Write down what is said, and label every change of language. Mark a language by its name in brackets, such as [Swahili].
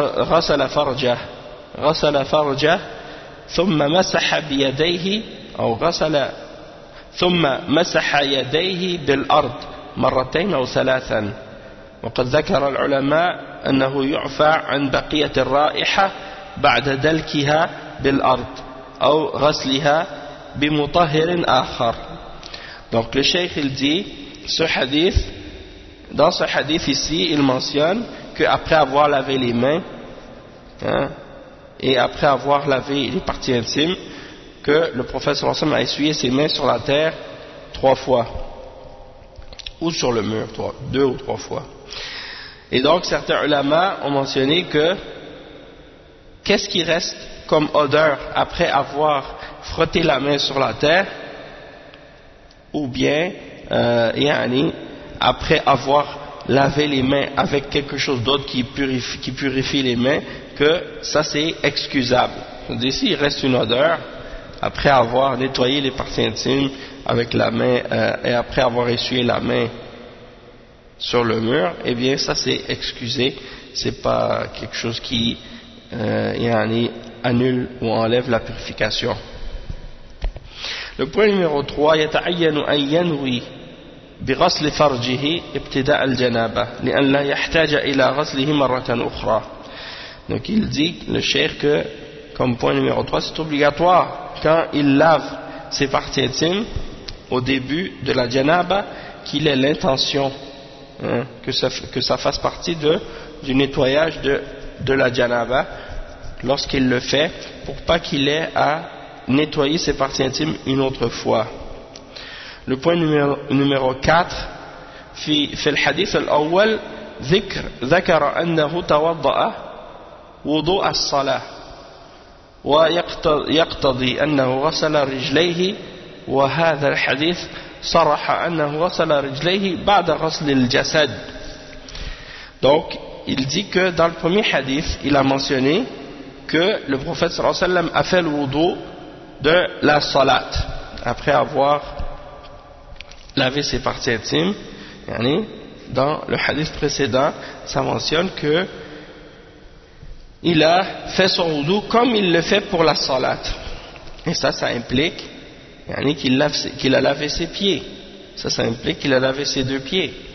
[Arabic] غسل فرجه غسل فرجه ثم مسح بيديه أو غسل ثم مسح يديه بالأرض مرتين أو ثلاثا وقد ذكر العلماء أنه يعفى عن بقية الرائحة بعد دلكها بالأرض أو غسلها بمطهر آخر. [French] Donc le cheikh il dit, ce hadith, dans ce hadith ici, il mentionne qu'après avoir lavé les mains, hein, et après avoir lavé les parties intimes, que le prophète a essuyé ses mains sur la terre trois fois, ou sur le mur, deux ou trois fois. Et donc certains ulama ont mentionné que, qu'est-ce qui reste comme odeur après avoir frotté la main sur la terre, ou bien yani, après avoir lavé les mains avec quelque chose d'autre qui purifie les mains, que ça c'est excusable. C'est-à-dire, s'il reste une odeur après avoir nettoyé les parties intimes avec la main et après avoir essuyé la main sur le mur, eh bien ça c'est excusé, c'est pas quelque chose qui yani, annule ou enlève la purification. Le point numéro 3, [Arabic] يتعين أن ينوي بغسل فرجه ابتداء الجنابة لأن لا يحتاج إلى غسله مرة أخرى. [French] Donc il dit, le cheikh, que comme point numéro 3, c'est obligatoire quand il lave ses parties intimes au début de la janaba qu'il ait l'intention, hein, que ça fasse partie du nettoyage de la janaba lorsqu'il le fait, pour pas qu'il ait à nettoyer ses parties intimes une autre fois. Le point numéro 4, [Arabic] في الحديث الأول ذكر أنه توضأ وضوء الصلاة ويقتضي أنه غسل رجليه وهذا الحديث صرح أنه غسل رجليه بعد غسل الجسد. [French] Donc, il dit que dans le premier hadith, il a mentionné que le prophète [Arabic] sallallahu alayhi wa sallam [French] a fait le wudu de la salat après avoir lavé ses parties intimes. Dans le hadith précédent, ça mentionne que il a fait son wudu comme il le fait pour la salat, et ça implique qu'il a lavé ses pieds, ça implique qu'il a lavé ses deux pieds.